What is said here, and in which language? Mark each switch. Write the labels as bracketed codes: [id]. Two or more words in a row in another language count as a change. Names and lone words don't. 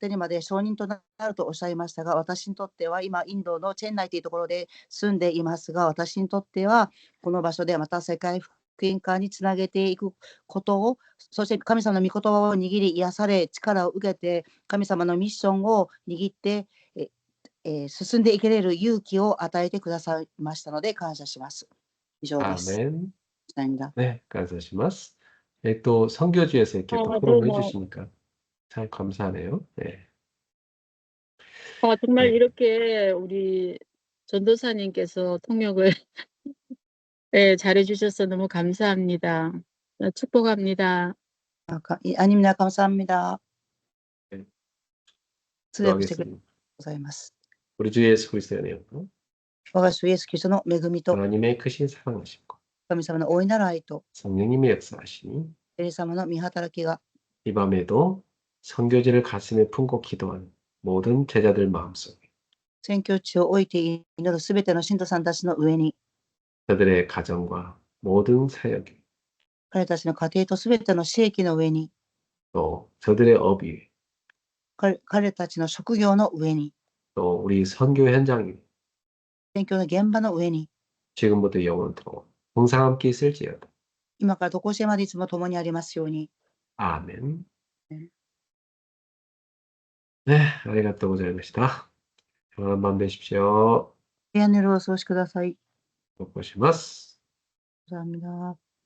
[ja] てにまで証人となるとおっしゃいましたが、私にとっては今、インドのチェンナイというところで住んでいますが、私にとってはこの場所でまた世界福音化につなげていくことを、そして神様の御言葉を握り癒され、力を受けて、神様のミッションを握って、進んでいけれる勇気を与えてくださいましたので感謝します。以上です。 [ko] 아멘. 감사합니다. 네, 감사하시마스. 네, 또 선교지에서 이렇게 또 포럼을 해주시니까 참 감사하네요. 네. 정말 네. 이렇게 우리 전도사님께서 통역을 잘해주셔서 너무 감사합니다. 축복합니다. 아닙니다. 감사합니다. 네. [ja] 通訳してくれてございます。 [ko] 우리 주 예수 그리스도의 은혜요. [ja] 我が主イエスキリストの恵みと [ko] 하나님의 크신 사랑하심과 [ja] 神様の大いなる愛と [ko] 성령님의 역사하시니 [ja] 聖霊様の御働きが [ko] 이 밤에도 선교지를 가슴에 품고 기도하는 모든 제자들 마음속에 [ja] 宣教地を置いて祈るすべての信徒さんたちの上に [ko] 그들의 가정과 모든 사역에 [ja] 彼たちの家庭とすべての私益の上に [ko] 또 저들의 업 위에 [ja] 彼たちの職業の上に [ko] 또 우리 선교 현장 위에 [ja] 宣教の現場の上に [ko] 지금부터 영원토록 항상 함께 있을지어다. [ja] 今からどこしえまでいつも共にありますように。 [ko] 아멘. 네. [ja] 네, ありがとうございました. [ko] 평안한 밤 되십시오. [ja] 平安の夜をお過ごしください。 [ko] 또 보시마스. 감사합니다.